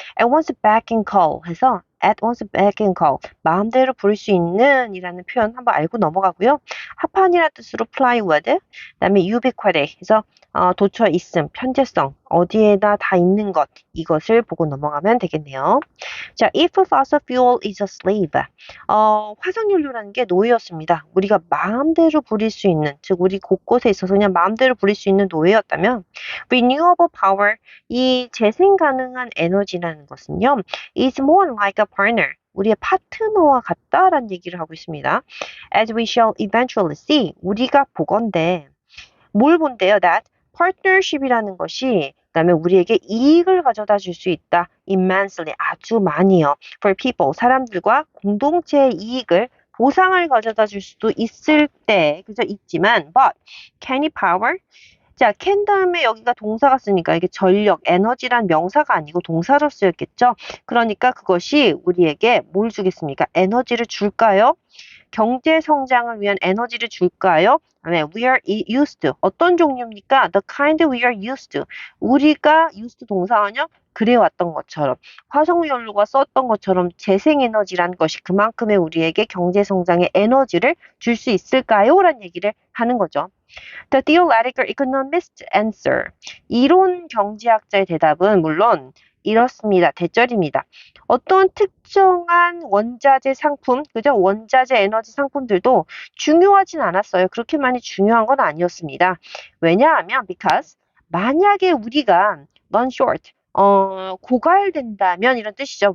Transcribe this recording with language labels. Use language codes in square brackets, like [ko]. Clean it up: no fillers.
[en] At once back and call 해서 at once back and call [ko] 마음대로 부를 수 있는 이라는 표현 한번 알고 넘어가고요. 합한이라는 뜻으로 [en] fly with, [ko] 그다음에 ubiquity 해서 도처 있음, 편재성, 어디에나 다 있는 것, 이것을 보고 넘어가면 되겠네요. [en] 자, if fossil fuel is a slave, [ko] 화석연료라는 게 노예였습니다. 우리가 마음대로 부릴 수 있는, 즉 우리 곳곳에 있어서 그냥 마음대로 부릴 수 있는 노예였다면, renewable power, 이 재생 가능한 에너지라는 것은요, [en] is more like a partner. [ko] 우리의 파트너와 같다라는 얘기를 하고 있습니다. [en] As we shall eventually see, [ko] 우리가 보건대 뭘 본대요? That partnership이라는 것이 그다음에 우리에게 이익을 가져다 줄 수 있다. immensely, 아주 많이요. [en] For people, [ko] 사람들과 공동체의 이익을 보상을 가져다 줄 수도 있을 때, 그죠? 있지만, [en] but can it power? [ko] 자, can 다음에 여기가 동사가 쓰니까 이게 전력, 에너지란 명사가 아니고 동사로 쓰였겠죠? 그러니까 그것이 우리에게 뭘 주겠습니까? 에너지를 줄까요? 경제 성장을 위한 에너지를 줄까요? [en] 네, we are used to. [ko] 어떤 종류입니까? [en] The kind we are used to. [ko] 우리가 used 동사원요? 그래왔던 것처럼. 화석연료가 썼던 것처럼 재생에너지라는 것이 그만큼의 우리에게 경제 성장의 에너지를 줄 수 있을까요? 라는 얘기를 하는 거죠. [en] The theoretical economist's answer. [ko] 이론 경제학자의 대답은 물론 이렇습니다. 대절입니다. 어떤 특정한 원자재 상품, 그죠? 원자재 에너지 상품들도 중요하진 않았어요. 그렇게 많이 중요한 건 아니었습니다. 왜냐하면 because 만약에 우리가 [en] run short, [ko] 고갈된다면 이런 뜻이죠.